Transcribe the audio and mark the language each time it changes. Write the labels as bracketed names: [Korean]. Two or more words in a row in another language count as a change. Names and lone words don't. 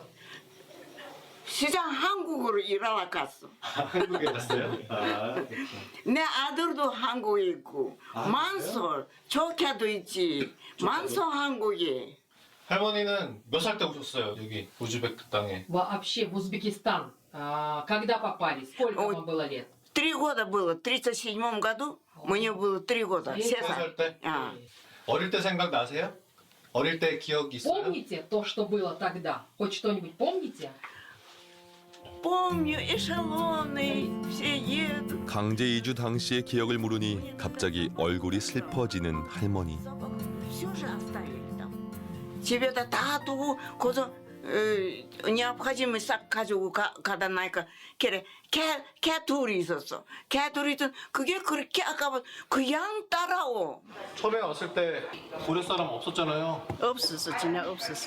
[Korean] 시장 한국으로 일하러 갔어. 한국에 갔어요? 내 아들도 한국에 있고 만솔 조카도 있지. 만솔 한국에. 할머니는 몇 살 때 오셨어요? 여기 우즈베크 땅에. [Russian] Вообще в Узбекистан. Когда попали? Сколько вам было лет? 3 года было. В 1937 году мне было 3 года. [Korean] 3살 때? 어릴 때 생각 나세요? 어릴 때 기억이 있어요? [Russian] Помните то, что было тогда? Хоть что-нибудь помните? Помню, эшелоны, все едут. [Korean] 강제 이주 당시의 기억을 물으니 갑자기 얼굴이 슬퍼지는 할머니. [Russian] Все же оставили там. [Korean] 집에다 다 두고 거기서 необходимый 싹 가지고 가다 나니까 걔 둘이 있었어. 걔 둘이 있던 그게 그렇게 아까워. 그 양 따라오. 처음에 왔을 때 고려 사람 없었잖아요. 없었어, 진짜 없었어.